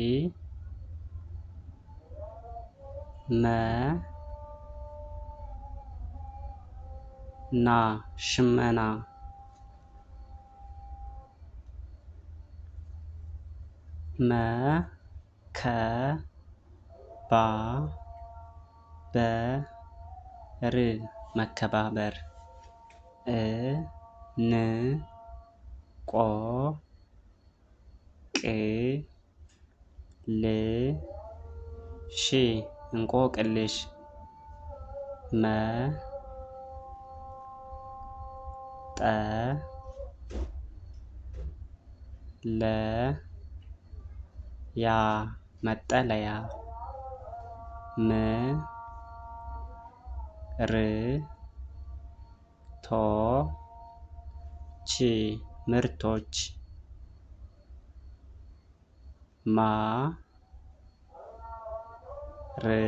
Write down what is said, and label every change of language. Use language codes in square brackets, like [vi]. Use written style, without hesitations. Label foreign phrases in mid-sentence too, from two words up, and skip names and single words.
[am] መ ና ሽመና መ ከ ባ በ ር መከባበር እ ን ቆ ቅ ል ሽ እንቆቅልሽ መ ጠ ለ ያ መጠለያ ም ር ቶ ች ምርቶች ማ ር